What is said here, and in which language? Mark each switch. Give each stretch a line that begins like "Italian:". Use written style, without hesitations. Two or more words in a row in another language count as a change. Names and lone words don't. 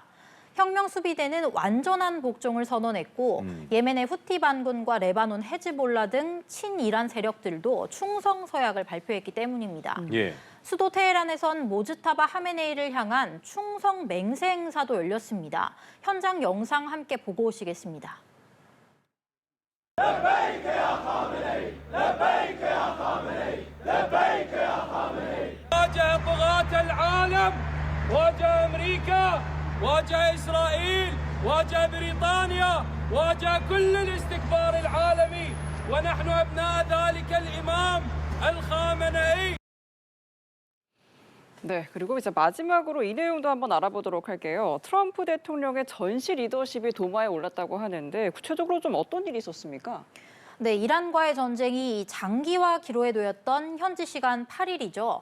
Korean: 혁명 수비대는 완전한 복종을 선언했고 예멘의 후티 반군과 레바논 헤즈볼라 등 친이란 세력들도 충성 서약을 발표했기 때문입니다. 예. 수도 테헤란에선 모즈타바 하메네이를 향한 충성 맹세 행사도 열렸습니다. 현장 영상 함께 보고 오시겠습니다.
Arabic: واجه طغاة العالم واجه أمريكا واجه إسرائيل واجه بريطانيا واجه كل الاستكبار العالمي ونحن أبناء ذلك الإمام الخامنئي.
Korean: 네, 그리고 이제 마지막으로 이 내용도 한번 알아보도록 할게요. 트럼프 대통령의 전시 리더십이 도마에 올랐다고 하는데 구체적으로 좀 어떤 일이 있었습니까? 네, 이란과의 전쟁이 장기화 기로에 놓였던 현지 시간 8일이죠.